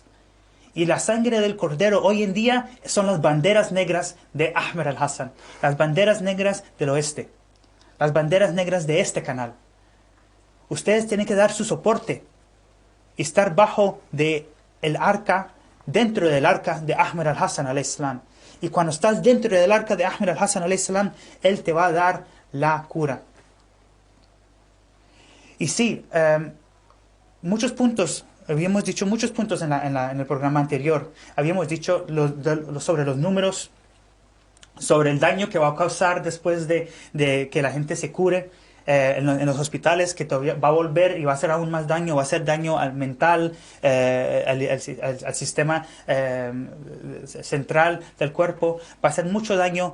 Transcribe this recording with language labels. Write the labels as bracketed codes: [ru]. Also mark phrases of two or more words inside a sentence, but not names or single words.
[es] Y la sangre del cordero hoy en día son las banderas negras de Ahmed Al-Hassan, las banderas negras del oeste, las banderas negras de este canal. Ustedes tienen que dar su soporte y estar bajo el arca, dentro del arca de Ahmed Al-Hassan al-Islam. Y cuando estás dentro del arca de Ahmed al-Hassan [ar] عليه السلام, [es] él te va a dar la cura. Y sí, muchos puntos, habíamos dicho muchos puntos en el programa anterior. Habíamos dicho sobre los números, sobre el daño que va a causar después de que la gente se cure en los hospitales, que todavía va a volver y va a hacer aún más daño, va a hacer daño al mental, al sistema central del cuerpo, va a hacer mucho daño.